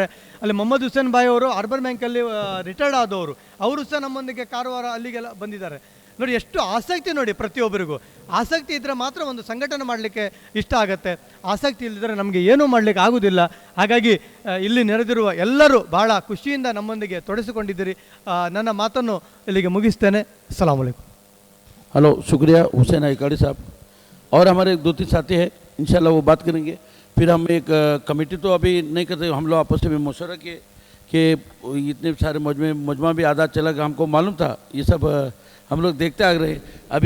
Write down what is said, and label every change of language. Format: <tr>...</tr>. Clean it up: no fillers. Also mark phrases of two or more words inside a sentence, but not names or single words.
<kn>ಅಲ್ಲಿ ಮೊಹಮ್ಮದ್ ಹುಸೇನ್ ಭಾಯ್ ಅವರು ಅರ್ಬನ್ ಬ್ಯಾಂಕಲ್ಲಿ ರಿಟೈರ್ಡ್ ಆದವರು, ಅವರು ಸಹ ನಮ್ಮೊಂದಿಗೆ ಕಾರವಾರ ಅಲ್ಲಿಗೆಲ್ಲ ಬಂದಿದ್ದಾರೆ. ನೋಡಿ ಎಷ್ಟು ಆಸಕ್ತಿ, ನೋಡಿ ಪ್ರತಿಯೊಬ್ಬರಿಗೂ ಆಸಕ್ತಿ ಇದ್ದರೆ ಮಾತ್ರ ಒಂದು ಸಂಘಟನೆ ಮಾಡಲಿಕ್ಕೆ ಇಷ್ಟ ಆಗುತ್ತೆ. ಆಸಕ್ತಿ ಇಲ್ಲದಿದ್ದರೆ ನಮಗೆ ಏನೂ ಮಾಡಲಿಕ್ಕೆ ಆಗೋದಿಲ್ಲ. ಹಾಗಾಗಿ ಇಲ್ಲಿ ನೆರೆದಿರುವ ಎಲ್ಲರೂ ಭಾಳ ಖುಷಿಯಿಂದ ನಮ್ಮೊಂದಿಗೆ ತೊಡಗಿಸಿಕೊಂಡಿದ್ದೀರಿ. ನನ್ನ ಮಾತನ್ನು ಇಲ್ಲಿಗೆ ಮುಗಿಸ್ತೇನೆ.</kn> <ar>السلام عليكم.</ar> <hi>हेलो, शुक्रिया हुसैन आइकाड़ी साहब. और हमारे 2-3 साथी हैं, इंशाल्लाह वो बात करेंगे. फिर हम एक कमेटी तो अभी नहीं करते, हम लोग आपस में मशवरा किए कि इतने सारे मजमा भी आधा चला गया. हमको मालूम था ये सब हम लोग देखते आ रहे हैं.</hi>